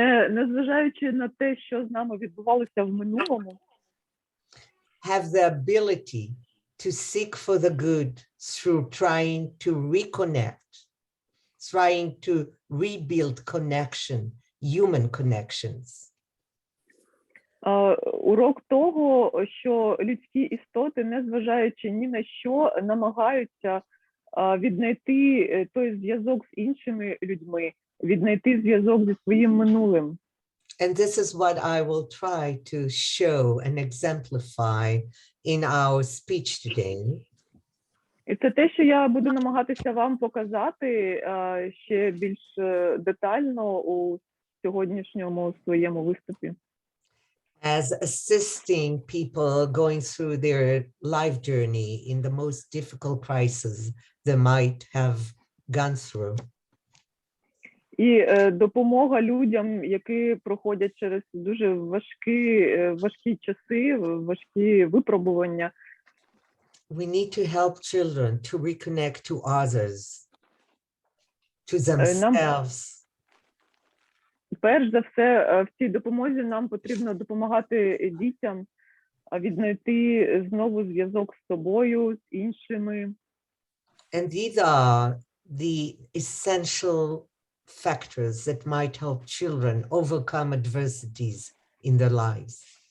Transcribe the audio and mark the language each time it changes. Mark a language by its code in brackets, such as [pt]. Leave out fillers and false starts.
[uk] Незважаючи на те, що з нами відбувалося в минулому, [en] have the ability to seek for the good through trying to reconnect, trying to rebuild connection, human connections. [uk] Урок того, що людські істоти, незважаючи ні на що, намагаються віднайти той зв'язок з іншими людьми, віднайти зв'язок зі своїм минулим. [en] And this is what I will try to show and exemplify in our speech today. [uk] І це те, що я буду намагатися вам показати ще більш детально у сьогоднішньому своєму виступі. [en] As assisting people going through their life journey in the most difficult crisis they might have gone through. [uk] І допомога людям, які проходять через дуже важкі часи, важкі випробування. [en] We need to help children to reconnect to others, to themselves. [uk] Перш за все, в цій допомозі нам потрібно допомагати дітям віднайти знову зв'язок з собою, з іншими. [en] And these are the essential factors that might help children overcome adversities in their lives.